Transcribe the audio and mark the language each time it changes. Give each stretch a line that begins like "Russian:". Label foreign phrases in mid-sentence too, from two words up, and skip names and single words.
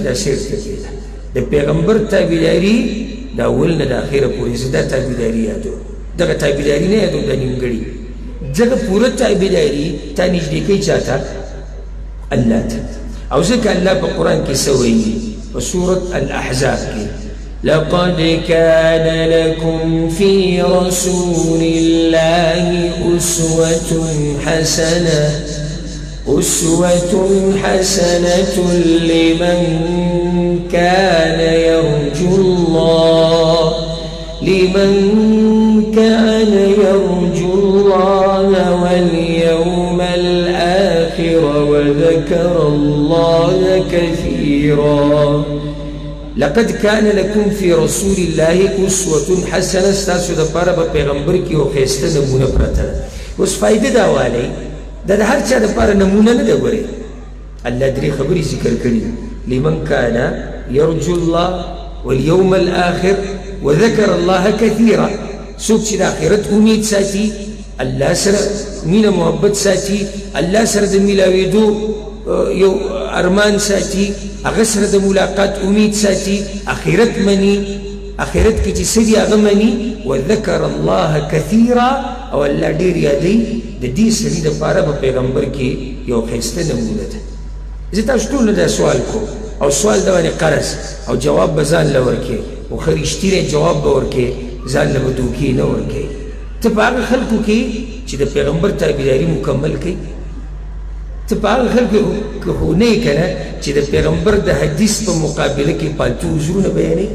Pashto: دا سیرته کېده د پیغمبر تابعداري د اول نه د اخره پورې زه دا تابعداري یادوم، دغه تابعداري نه یادوم دا نیمګړي، ځکه پوره تابعداري تا نږدې کوي چا ته؟ الله ته. او ځکه الله په قرآن کې څه وایي په سورة الاحزاب کې
Arabic: لقد كان لكم في رسول الله أسوة حسنة لمن كان يرجو الله واليوم الآخر وذكر الله كثيرا. لقد كان لكم في رسول الله أسوة حسنة.
Pashto: ستاسو د پاره په پیغمبر کې یو ښایسته نمونه پرته ده. اوس فایده دا والی دا د هر چا د پاره نمونه نه ده. ګورې الله درې خبرې ذکر کړي:
Arabic: لمن كان يرجو الله واليوم الآخر وذكر الله كثيرا.
Pashto: څوک چې د آخرت امید ساتي، الله سره مینه محبت ساتي، الله سره د میلاوېدو یو ارمان ساتي، هغه سره د ملاقات امید ساتي، آخرت مني، آخرت کې چې څه دي هغه مني.
Arabic: وذكر الله كثيرا،
Pashto: او الله ډېر یادوي. د دې سړي دپاره په پیغمبر کې یو ښایسته نمونه ده. زه تاسو ټول نه دا سوال کوم، او سوال د باندې قرض او جواب به ځان له ورکې، او ښه رښتینی جواب به ورکې، ځان له به دوکې نه ورکې. ته په هغه خلکو کې چې د پیغمبر تابعداري مکمل کوي، ته په هغه خلکو کې خو نه یې که نه چې د پیغمبر د حدیث په مقابله کې پالتو عذرونه بیانوي.